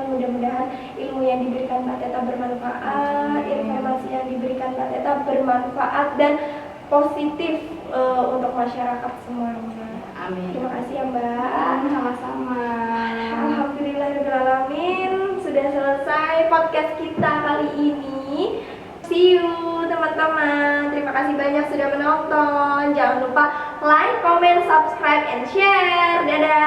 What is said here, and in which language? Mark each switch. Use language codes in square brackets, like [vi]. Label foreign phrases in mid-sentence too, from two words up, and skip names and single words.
[id] Mudah-mudahan ilmu yang diberikan Mbak Teta bermanfaat, informasi yang diberikan Mbak Teta bermanfaat dan positif untuk masyarakat semuanya. Amin. Terima kasih ya Mbak. Sama-sama. Alhamdulillahirrahmanirrahim. Sudah selesai podcast kita kali ini. [en] See you [id] teman-teman. Terima kasih banyak sudah menonton. Jangan lupa [en] like, comment, subscribe, and share. [id] Dadah.